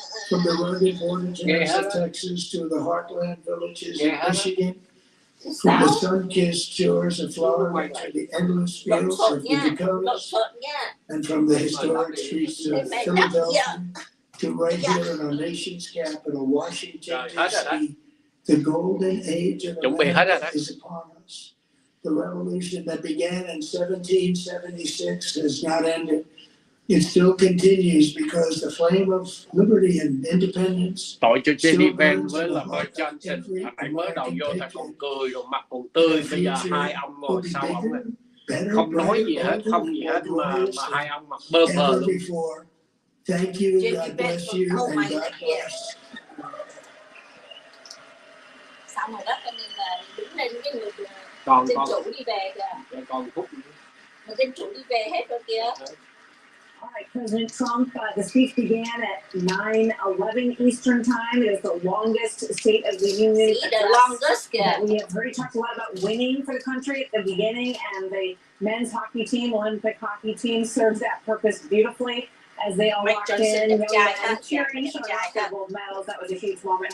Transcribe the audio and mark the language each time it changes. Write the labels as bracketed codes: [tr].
[en] From the rugged border towns of Texas to the heartland villages of Michigan, from the sun-kissed shores of Florida to the endless fields of the Dakotas, and from the historic streets of Philadelphia to right here in our nation's capital, Washington, D.C., the golden age of America is upon us. The revolution that began in 1776 has not ended. It still continues because the flame of liberty and independence. [vi] Tội cho Jenny Van với là vợ Johnson, thầy mới đầu vô thầy còn cười rồi mặt còn tươi, bây giờ hai ông ngồi sau ông không nói gì hết, không gì hết mà hai ông mặt bơ phờ luôn. [en] Thank you, God bless you, and God bless. [vi] Xong rồi đó, cho nên là đứng lên cái người Còn dân chủ đi về kìa. Còn phút. Mà dân chủ đi về hết rồi kìa. [en] All right, President Trump, the speech began at 9:11 Eastern Time. It is the longest State of the Union address. We have already talked a lot about winning for the country at the beginning, and the men's hockey team, Olympic hockey team, serves that purpose beautifully as they all walked in, and cheering, showing off their gold medals. That was a huge moment.